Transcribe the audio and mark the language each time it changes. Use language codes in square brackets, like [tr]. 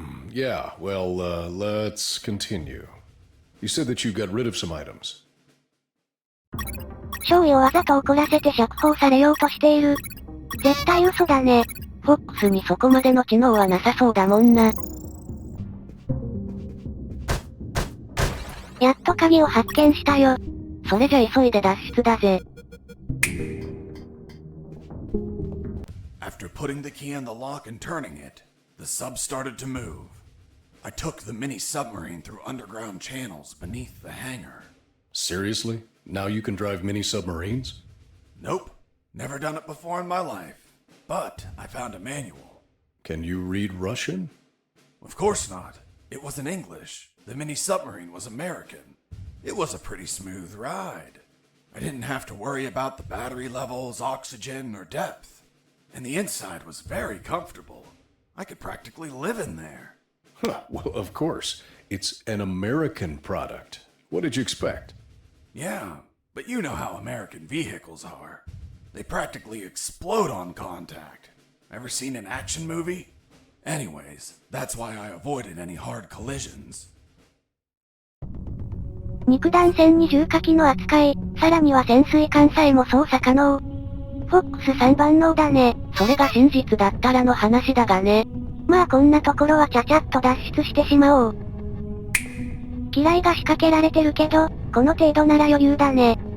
[en] Yeah, well, let's continue. You said that you got rid of some items. [ja] 少尉をわざと怒らせて釈放されようとしている。絶対嘘だね。フォックスにそこまでの知能はなさそうだもんな。やっと鍵を発見したよ。それじゃ急いで脱出だぜ。 [en] After putting the key in the lock and turning it, the sub started to move. I took the mini submarine through underground channels beneath the hangar. Seriously? Now you can drive mini submarines? Nope. Never done it before in my life. But I found a manual. Can you read Russian? Of course not. It was in English. The mini submarine was American. It was a pretty smooth ride. I didn't have to worry about the battery levels, oxygen, or depth. And the inside was very comfortable. I could practically live in there. Huh, well, of course. It's an American product. What did you expect? Yeah, but you know how American vehicles are. They practically explode on contact. Ever seen an action movie? Anyways, that's why I avoided any hard collisions. [ja] 肉弾戦に重火器の扱い、さらには潜水艦さえも操作可能。フォックス3万能だね。それが真実だったらの話だがね。まあこんなところはちゃちゃっと脱出してしまおう。機雷が仕掛けられてるけど、この程度なら余裕だね。